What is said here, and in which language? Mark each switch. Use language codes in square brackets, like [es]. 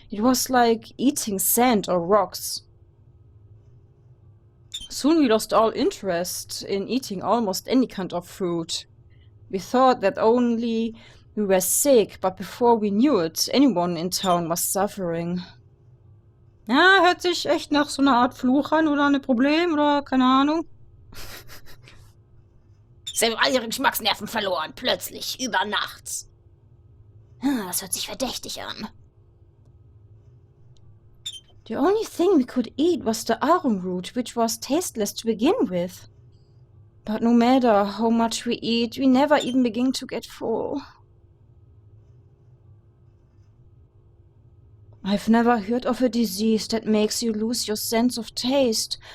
[en] It was like eating sand or rocks. Soon we lost all interest in eating almost any kind of food. We thought that only we were sick, but before we knew it, anyone in town was suffering. [de] Ja, hört sich echt nach so einer Art Fluch an oder ein Problem oder keine Ahnung. Sie haben all ihre Geschmacksnerven verloren, plötzlich, über Nacht. Das hört sich verdächtig an. [en] The only thing we could eat was the arrowroot, which was tasteless to begin with. But no matter how much we eat, we never even begin to get full. I've never heard of a disease that makes you lose your sense of taste.